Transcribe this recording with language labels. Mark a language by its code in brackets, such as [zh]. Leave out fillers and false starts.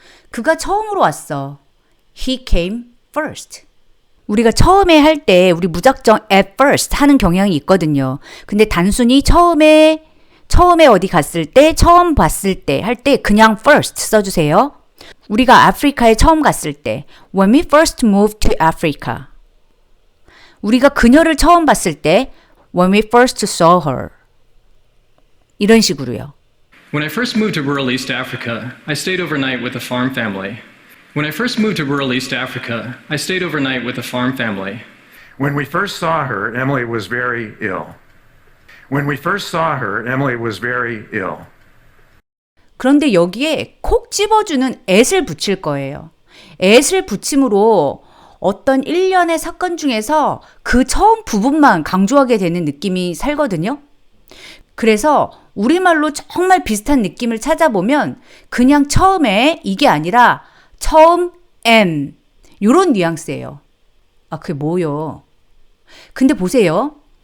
[ko] 그가 처음으로 왔어. [en] He came first. [ko] 우리가 처음에 할 때 우리 무작정 at first 하는 경향이 있거든요. 근데 단순히 처음에 어디 갔을 때, 처음 봤을 때 할 때 그냥 first 써주세요. 우리가 아프리카에 처음 갔을 때 [en] when we first moved to Africa. [ko] 우리가 그녀를 처음 봤을 때 [en] when we first saw her. [ko] 이런 식으로요. [en] When I first moved to rural East Africa, I stayed overnight with a farm family. When I first moved to rural East Africa, I stayed overnight with a farm family. When we first saw her, Emily was very ill. When we first saw her, Emily was very ill. [ko] 그런데 여기에 콕 집어주는 at을 붙일 거예요. at을 붙임으로 어떤 일련의 사건 중에서 그 처음 부분만 강조하게 되는 느낌이 살거든요. 그래서 우리말로 정말 비슷한 느낌을 찾아보면 그냥 처음에 이게 아니라 처음 and 이런 뉘앙스예요. 아, 그게 뭐요? 근데 보세요.